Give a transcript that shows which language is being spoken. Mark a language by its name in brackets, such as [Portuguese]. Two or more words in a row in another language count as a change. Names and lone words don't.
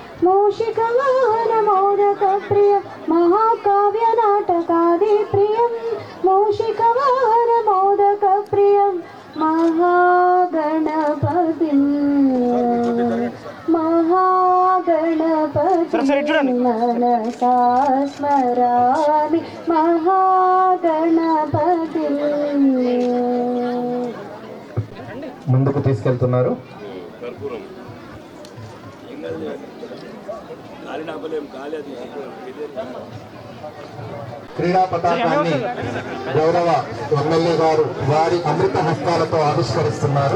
[Sanskrit] मूषिकवाहनमोदकप्रियं महाकाव्यनाटकादि प्रियं मूषिकवाहनमोदकप्रियं महागणपतिं मनसा स्मरामि महागणपतिं. [Telugu] ముందుకు తీసుకెళ్తున్నారు. క్రీడా పతాకాన్ని గౌరవ ఎమ్మెల్యే గారు వారి అమృత హస్తాలతో ఆవిష్కరిస్తున్నారు.